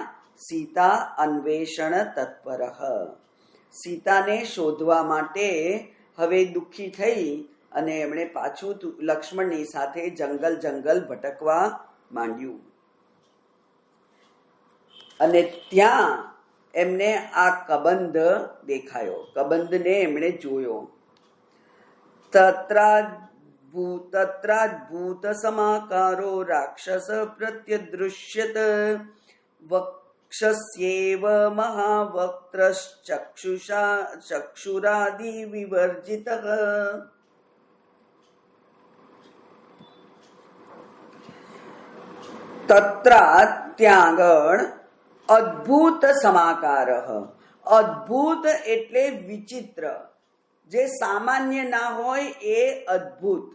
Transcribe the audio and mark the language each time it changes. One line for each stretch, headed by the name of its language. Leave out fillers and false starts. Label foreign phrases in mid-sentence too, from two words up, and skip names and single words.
Sanskrit: સીતા અન્વેષણ તત્પરઃ,
Gujarati: સીતાને શોધવા માટે હવે દુઃખી થઈ અને એમણે પાછું લક્ષ્મણની સાથે જંગલ ભટકવા માંડ્યું. અને ત્યાં એમને આ કબંધ દેખાયો, કબંધને એમણે જોયો.
Sanskrit: તત્રા तत्राद्भूत समाकारो राक्षस प्रत्यदृश्यत वक्षस्येव महावक्त्रश्चक्षुषा चक्षुरादि विवर्जितः।
Gujarati: તત્રા ત્યાં આગળ અદ્ભુત સમાકાર, અદ્ભુત એટલે વિચિત્ર, જે સામાન્ય ના હોય એ અદ્ભુત.